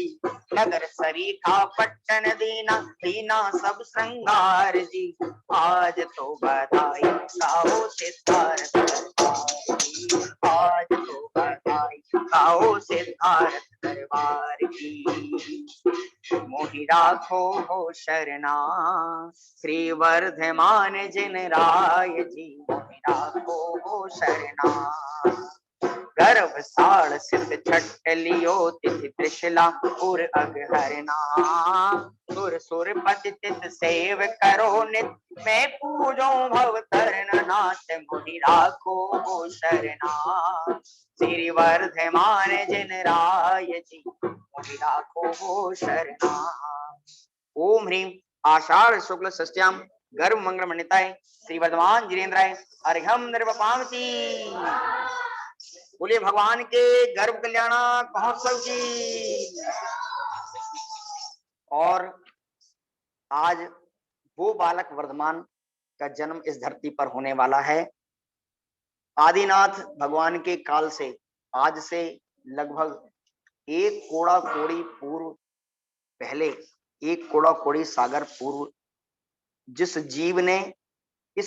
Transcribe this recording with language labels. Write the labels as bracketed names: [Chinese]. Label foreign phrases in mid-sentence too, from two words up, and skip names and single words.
[Hindi] नगर सरीखा पट्टन दीना दीना सब श्रृंगार जी। आज तो बधाई गाओ सिद्धार्थ दरबार की, आज तो बधाई गाओ सिद्धार्थ दरबार की। मोहि राखो हो शरणा श्री वर्धमान जिन राय जी, मोहि राखो हो शरणा। गर्भ साड़ सिद्ध छट लियो तिथि त्रिशला उर अगहरना, सुर सुर पति तित सेव करो नित, मैं पूजो भव तरण नाथ। मोहि राखो हो शरणा श्री वर्धमान जिन राय जी, मोहि राखो हो शरणा। [Sanskrit] ओम ह्रीम आषाढ़ शुक्ल षष्ट्याम गर्भ मंगल मंडिताय श्री वर्धमान जिनेन्द्राय अर्घ्यम निर्वपामति। [Hindi] बोलिए भगवान के गर्भ कल्याण महोत्सव की। और आज वो बालक वर्धमान का जन्म इस धरती पर होने वाला है। आदिनाथ भगवान के काल से आज से लगभग एक कोड़ा कोड़ी पूर्व, पहले एक कोड़ा कोड़ी सागर पूर्व जिस जीव ने इस